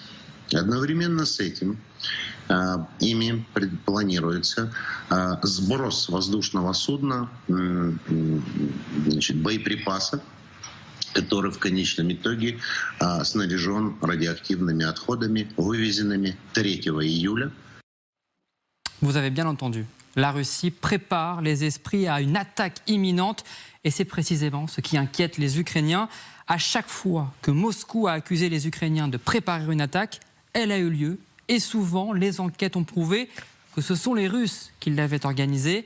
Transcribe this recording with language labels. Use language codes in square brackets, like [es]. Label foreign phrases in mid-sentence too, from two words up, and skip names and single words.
[ru] Одновременно с этим ими планируется сброс воздушного судна, значит, боеприпаса, который в конечном итоге снаряжен радиоактивными отходами, вывезенными 3 июля. [fr] Vous avez bien entendu, la Russie prépare les esprits à une attaque imminente et c'est précisément ce qui inquiète les Ukrainiens. À chaque fois que Moscou a accusé les Ukrainiens de préparer une attaque, elle a eu lieu et souvent les enquêtes ont prouvé que ce sont les Russes qui l'avaient organisée.